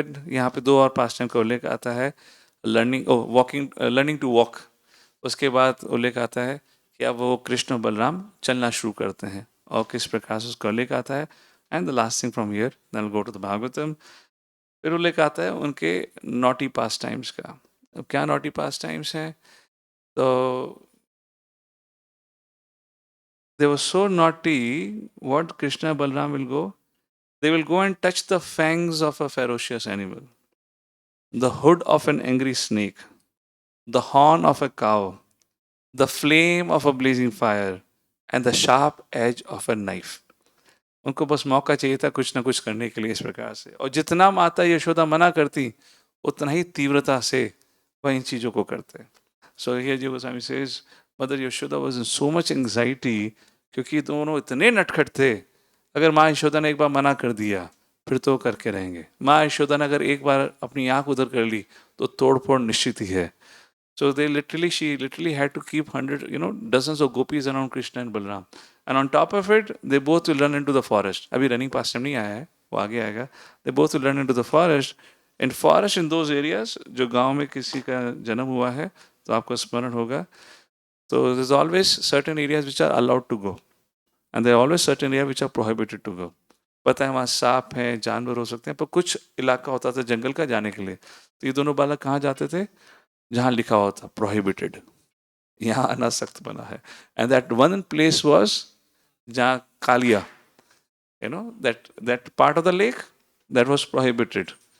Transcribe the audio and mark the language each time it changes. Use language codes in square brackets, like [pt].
[hi] फिर यहाँ पे दो और पास्ट टाइम का उल्लेख आता है, लर्निंग टू वॉक। उसके बाद उल्लेख आता है कि अब वो कृष्ण और बलराम चलना शुरू करते हैं, और किस प्रकार से उसका उल्लेख आता है। [en] And the last thing from here then go to the Bhagavatam. [hi] फिर उल्लेख आता है उनके नॉटी पास्ट टाइम्स का। अब क्या नॉटी पास्ट टाइम्स हैं, [en] तो they were so naughty, what Krishna and Balram will go? They will go and touch the fangs of a ferocious animal, the hood of an angry snake, the horn of a cow, the flame of a blazing fire, and the sharp edge of a knife. [hi] उनको बस मौका चाहिए था कुछ ना कुछ करने के लिए इस प्रकार से, और जितना माता यशोदा मना करती उतना ही तीव्रता से वह इन चीज़ों को करते। [en] so here Ji Goswami says, mother Yashoda was in so much anxiety, [hi] क्योंकि दोनों इतने नटखट थे। अगर माँ यशोदा ने एक बार मना कर दिया फिर तो करके रहेंगे। माँ यशोदा ने अगर एक बार अपनी आंख उधर कर ली तो तोड़ फोड़ निश्चित ही है। [en] So she literally had to keep 100, dozens of gopis around Krishna and Balram. And on top of it, they both will run into the forest. [hi] अभी running past time नहीं आया है, वो आगे आएगा। [en] They both will run into the forest. In forest in those areas, [hi] जो गांव में किसी का जन्म हुआ है तो आपको स्मरण होगा, [en] तो there's always certain areas which are allowed to go, and there are always certain areas which are prohibited to go. [hi] पता है वहाँ सांप हैं, जानवर हो सकते हैं, पर कुछ इलाका होता था जंगल का जाने के लिए। तो ये दोनों बालक कहाँ जाते थे? जहाँ लिखा हुआ था प्रोहिबिटेड, यहाँ आना सख्त बना है। [en] And that one place was जहाँ Kaliya, that part of the lake that was prohibited.